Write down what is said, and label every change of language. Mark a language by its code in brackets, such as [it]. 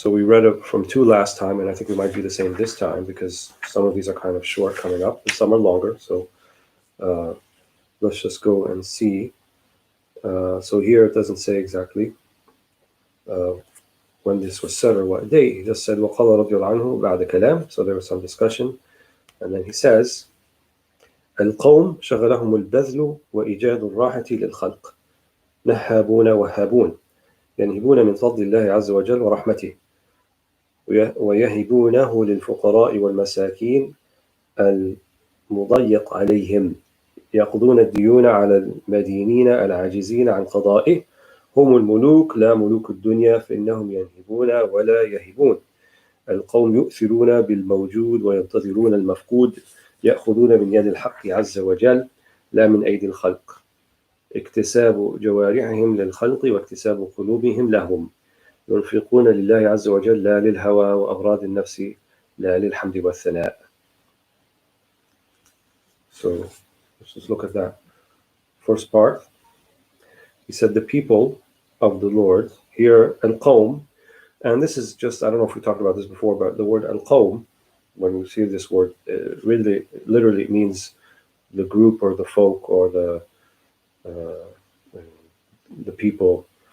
[en] So we read it from 2 last time, and I think we might do the same this time because some of these are kind of short coming up and some are longer. So let's just go and see. So here it doesn't say exactly when this was said or what date. He just said [ar] وَقَالَ رَضِيَ اللَّهُ عَنْهُ بَعْدَ كَلَامٍ. [en] So there was some discussion, and then he says [ar] القوم شغلهم البذل وإيجاد الراحة للخلق نهابون وهابون ينهبون من فضل الله عز وجل ورحمته ويهبونه للفقراء والمساكين المضيق عليهم يقضون الديون على المدينين العاجزين عن قضائه هم الملوك لا ملوك الدنيا فإنهم ينهبون ولا يهبون القوم يؤثرون بالموجود وينتظرون المفقود يأخذون من يد الحق عز وجل لا من أيدي الخلق اكتساب جوارحهم للخلق واكتساب قلوبهم لهم ينفقون لله عز وجل لا للهوى وأغراض النفس لا للحمد والثناء. [en] So let's just look at that first part. He said the people of the Lord, here al-qawm, and this is just, I don't know if we talked about this before, but the word al-qawm, when we see this word, really literally it means the group or the folk or the people